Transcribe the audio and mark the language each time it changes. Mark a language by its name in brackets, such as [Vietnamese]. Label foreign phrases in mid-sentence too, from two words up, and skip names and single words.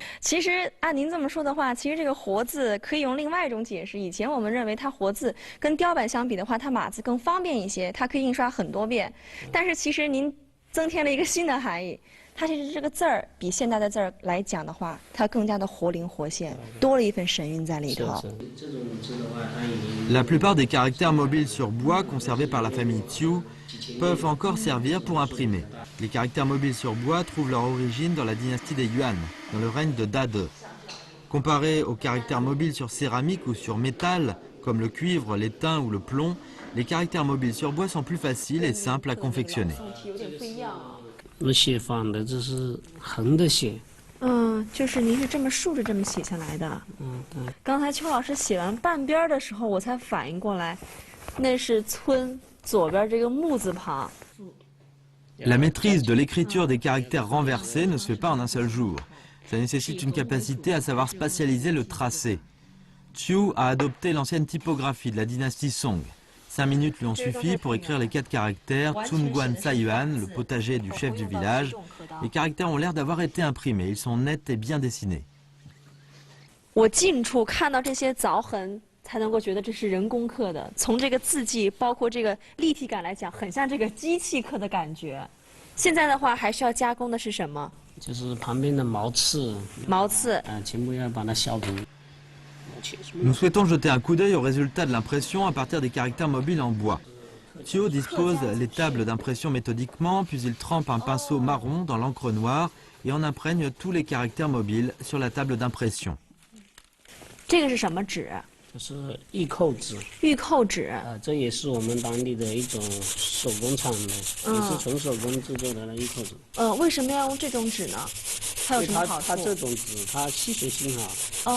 [Chinese] 其实按您这么说的话，其实这个活字可以用另外一种解释。以前我们认为它活字跟雕版相比的话，它码字更方便一些，它可以印刷很多遍。但是其实您增添了一个新的含义。它其实这个字儿比现代的字儿来讲的话，它更加的活灵活现，多了一份神韵在里头。 [French] La plupart des caractères mobiles sur bois conservés par la famille Chiu peuvent encore servir pour imprimer. Les caractères mobiles sur bois trouvent leur origine dans la dynastie des Yuan, dans le règne de Dade. Comparés aux caractères mobiles sur céramique ou sur métal, comme le cuivre, l'étain ou le plomb, les caractères mobiles sur bois sont plus faciles et simples à confectionner. [Chinese] 我写法的这是横的写，就是您是这么竖着这么写下来的。对。刚才邱老师写完半边的时候，我才反应过来，那是村左边这个木字旁。 [French] La maîtrise de l'écriture des caractères renversés ne se fait pas en un seul jour. Ça nécessite une capacité à savoir spatialiser le tracé. Chiu a adopté l'ancienne typographie de la dynastie Song. 5 minutes lui ont suffi pour écrire les 4 caractères Tsunguan Sayuan, le potager du chef du village. Les caractères ont l'air d'avoir été imprimés, ils sont nets et bien dessinés. [Chinese] 我近处看到这些凿痕，才能够觉得这是人工刻的。从这个字迹，包括这个立体感来讲，很像这个机器刻的感觉。现在的话，还需要加工的是什么？就是旁边的毛刺。毛刺。全部要把它削平。 [French] Nous souhaitons jeter un coup d'œil au résultat de l'impression à partir des caractères mobiles en bois. Thio dispose les tables d'impression méthodiquement, puis il trempe un pinceau marron dans l'encre noire et en imprègne tous les caractères mobiles sur la table d'impression. [Chinese] 这个是什么纸？就是玉扣纸。玉扣纸。这也是我们当地的一种手工产的，也是纯手工制作的玉扣纸。为什么要用这种纸呢？它有什么好处？它这种纸它吸水性好。